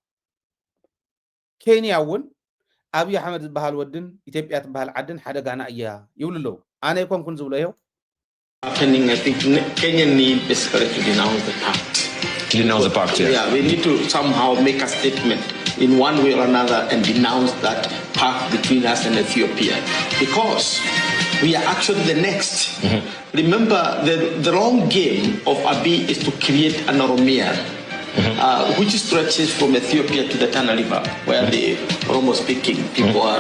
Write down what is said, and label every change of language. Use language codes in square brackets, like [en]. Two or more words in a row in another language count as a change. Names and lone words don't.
[ti] ኬንያ እውን አብይ አሕመድ ዝበሃል ወድን ኢትዮጵያ ትበሃል ዓድን ሓደጋና እያ ይብሉ ኣለዉ ኣነ ይኮንኩን ዝብሎ ይኸው [en] happening. I think Kenya need basically to denounce the pact. Denounce the pact, yes. Yeah, we need to somehow make a statement in one way or another and denounce that pact between us and Ethiopia, because we are actually the next. Remember, the long game of Abiy is to create an Oromia, which stretches from Ethiopia to the Tana River, where the Oromo-speaking people are.